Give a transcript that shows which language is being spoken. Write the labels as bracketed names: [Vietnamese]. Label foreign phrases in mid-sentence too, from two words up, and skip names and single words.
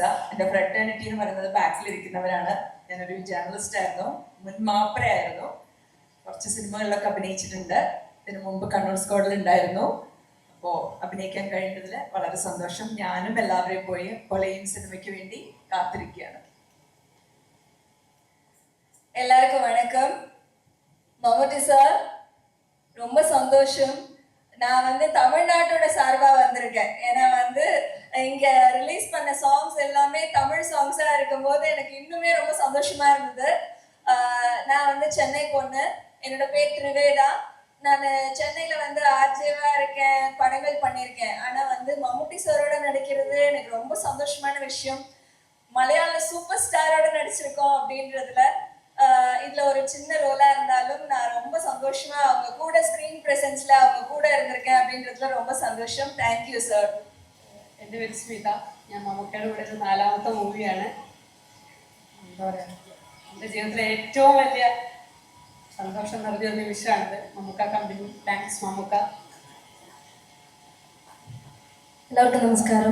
[Malayalam] എൻ്റെ ഫ്രട്ടേണിറ്റി എന്ന് പറയുന്നത് ബാക്കിലിരിക്കുന്നവരാണ്. ഞാനൊരു ജേർണലിസ്റ്റ് ആയിരുന്നു, മുൻ മാപ്പറയായിരുന്നു. കുറച്ച് സിനിമകളിലൊക്കെ അഭിനയിച്ചിട്ടുണ്ട്. ഇതിനു മുമ്പ് കണ്ണൂർ സ്ക്വാഡിൽ ഉണ്ടായിരുന്നു. അപ്പോൾ അഭിനയിക്കാൻ കഴിഞ്ഞതിൽ വളരെ സന്തോഷം. ഞാനും എല്ലാവരെയും പോയി കൊലയും സിനിമയ്ക്ക് വേണ്ടി കാത്തിരിക്കുകയാണ്. [Tamil] எல்லாருக்கும் வணக்கம். மம்முட்டி சார், ரொம்ப சந்தோஷம். நான் தமிழ்நாட்டோட சார்பா வந்திருக்கேன். ஏன்னா இங்க ரிலீஸ் பண்ண சாங்ஸ் எல்லாமே தமிழ் சாங்ஸா இருக்கும்போது எனக்கு இன்னுமே ரொம்ப சந்தோஷமா இருந்தது. நான் சென்னை பொண்ணு. என்னோட பேர் திரிவேதா. நான் சென்னையில ஆர்ஜேவா இருக்கேன், படங்கள் பண்ணியிருக்கேன். ஆனா மம்முட்டி சாரோட நடிக்கிறது எனக்கு ரொம்ப சந்தோஷமான விஷயம். மலையாள சூப்பர் ஸ்டாரோட நடிச்சிருக்கோம் அப்படின்றதுல இதுல ஒரு சின்ன ரோலா இருந்தாலும் நான் ரொம்ப சந்தோஷமா அவங்க கூட [English] screen presence [Tamil] அவங்க கூட இருந்திருக்கேன் அப்படின்றதுல ரொம்ப സന്തോഷം. [English] thank you sir. [Malayalam] എൻ്റെ പേര് സ്മിത. ഞാൻ മമ്മൂക്കയുടെ കൂടെ ഒരു 4ാമത്തെ മൂവിയാണ്. എന്താ പറയുക, എൻ്റെ ജീവിതത്തിലെ ഏറ്റവും വലിയ സന്തോഷം നിറഞ്ഞ നിമിഷമാണിത്. മമ്മൂക്ക കമ്പനി. താങ്ക്സ് മമ്മൂക്ക. എല്ലാവർക്കും നമസ്കാരം.